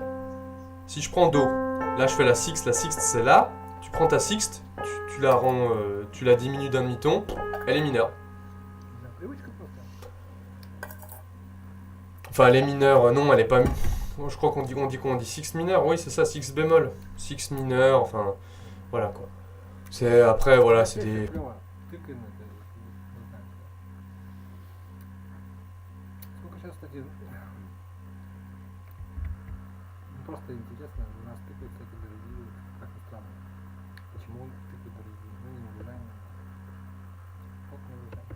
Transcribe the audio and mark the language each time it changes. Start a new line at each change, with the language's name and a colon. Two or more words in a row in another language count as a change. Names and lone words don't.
French: Si je prends Do, là je fais la sixte c'est là, tu prends ta sixte, tu la rends, tu la diminues d'un demi-ton, elle est mineure. Enfin elle est mineure, non elle est pas, je crois qu'on dit sixte mineure, oui c'est ça, sixte bémol, sixte mineure, enfin voilà quoi. C'est après voilà, c'est des...
Russian: Кстати, просто интересно, у нас тыквы, кстати, дорогие, как ни странно. Почему тыквы дорогие? Мы не урожайные. Вот не урожайные.